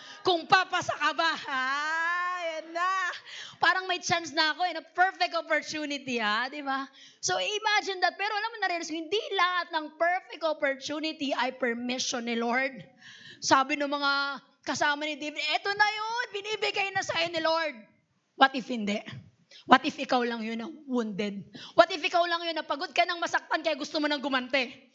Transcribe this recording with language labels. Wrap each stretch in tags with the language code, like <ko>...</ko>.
<tl>Kung papasa ka ba? Ayan na. Parang may chance na ako.</tl> <en>Perfect opportunity,</en> <tl>di ba?</tl> <en>So imagine that.</en> <tl>Pero alam mo na rin, hindi lahat ng perfect opportunity ay permission ni Lord. Sabi ng mga kasama ni David, eto na yun, binibigay na sa'yo ni Lord.</tl> <en>What if hindi? What if</en> <tl>ikaw lang yun na wounded?</tl> <en>What if</en> <tl>ikaw lang yun na pagod ka ng masaktan kaya gusto mo nang gumante?</tl>